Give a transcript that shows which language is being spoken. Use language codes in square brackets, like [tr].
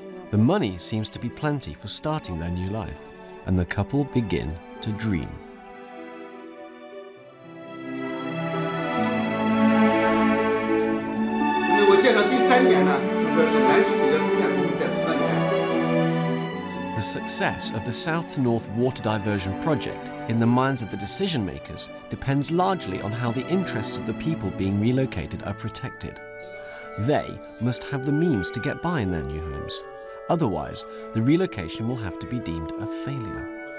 [en] The money seems to be plenty for starting their new life, and the couple begin to dream. [zh] 我介绍第3点呢，就说是南水北调中线工程在河源。 [en] The success of the south to north water diversion project in the minds of the decision makers depends largely on how the interests of the people being relocated are protected. They must have the means to get by in their new homes. Otherwise, the relocation will have to be deemed a failure.